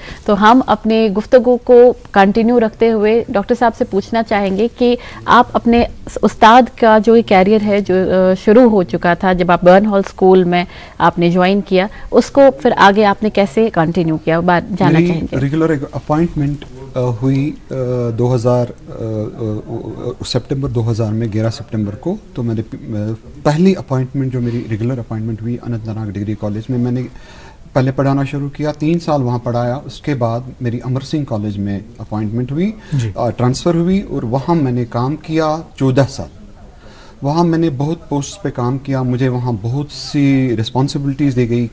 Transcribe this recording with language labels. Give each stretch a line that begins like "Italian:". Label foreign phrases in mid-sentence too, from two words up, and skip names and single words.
Urdu: تو ہم اپنے گفتگو کو کنٹینیو رکھتے ہوئے ڈاکٹر صاحب سے پوچھنا چاہیں گے کہ آپ اپنے استاد کا جو کیریئر ہے جو شروع ہو چکا تھا جب آپ برن ہال اسکول میں آپ نے جوائن کیا, اس کو پھر آگے آپ نے کیسے کنٹینیو کیا, جانا چاہیں گے.
English: regular appointment
Urdu: ہوئی 2000 سپٹمبر 2000 میں 11 سپٹمبر کو. تو میں نے پہلی اپائنٹمنٹ جو میری
English: regular appointment
Urdu: ہوئی اننت ناگ ڈگری کالج میں نے پہلے پڑھانا شروع کیا, 3 سال وہاں پڑھایا. اس کے بعد میری امر سنگھ کالج میں اپائنٹمنٹ ہوئی, ٹرانسفر ہوئی اور وہاں میں نے کام کیا 14 سال. وہاں میں نے بہت پوسٹ پہ کام کیا, مجھے وہاں بہت سی رسپانسبلٹیز دی گئی.